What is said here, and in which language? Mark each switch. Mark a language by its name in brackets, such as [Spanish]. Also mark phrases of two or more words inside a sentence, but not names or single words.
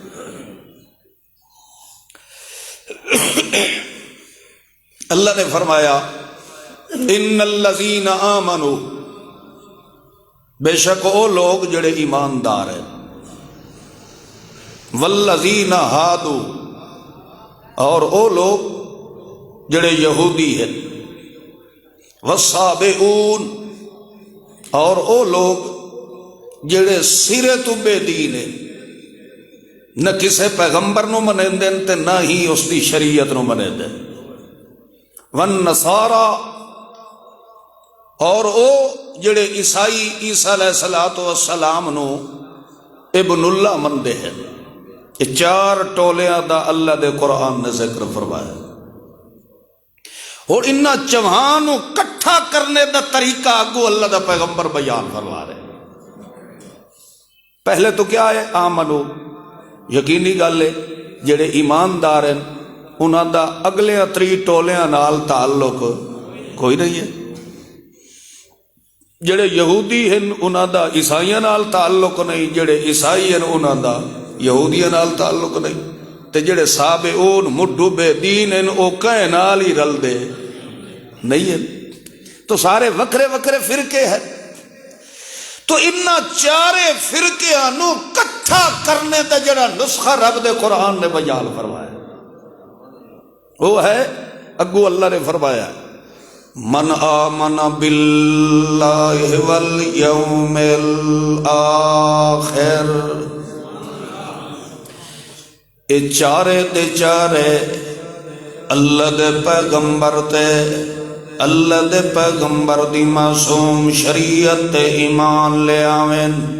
[Punjabi] اللہ نے فرمایا [Arabic] ان الذین آمنوا، [Punjabi] بے شک وہ لوگ جڑے ایماندار ہیں، [Arabic] والذین ہادوا، [Punjabi] اور وہ لوگ جڑے یہودی ہیں، والصابئون، اور وہ لوگ جڑے سرے تو بے دین ہیں، نہ کسے پیغمبر نو منے دین تے نہ ہی اس دی شریعت نو منے دین، والنصارى، اور او جڑے عیسائی عیسیٰ علیہ السلام نو ابن اللہ مندے ہیں۔ یہ چار ٹولیاں دا اللہ دے قرآن نے ذکر فرمایا، اور انہاں چوہانوں کٹھا کرنے دا طریقہ اگو اللہ دا پیغمبر بیان فرما رہے۔ پہلے تو کیا ہے؟ آمنو، یقینی گل ہے جڑے ایماندار ہیں انہاں دا اگلیاں 3 ٹولیاں نال تعلق کوئی نہیں ہے. جڑے یہودی ہیں انہاں دا عیسائیاں نال تعلق نہیں، جڑے عیسائی ہیں انہاں دا یہودیاں نال تعلق نہیں، تے جڑے سابعون مڈو بے دین ہیں او کہیں نال ہی رل دے نہیں ہیں. تو سارے وکرے وکرے فرقے ہیں. تو انہاں 4 فرقیاں نو کٹھا کرنے تے جڑا نسخہ رب دے قرآن نے بیان فرمایا وہ ہے اگو اللہ نے فرمایا [Arabic] من آمن باللہ والیوم الآخر. [Punjabi] اے 4 دے 4 اللہ دے پیغمبر تے اللہ دے پیغمبر دی معصوم شریعت تے ایمان لے آویں.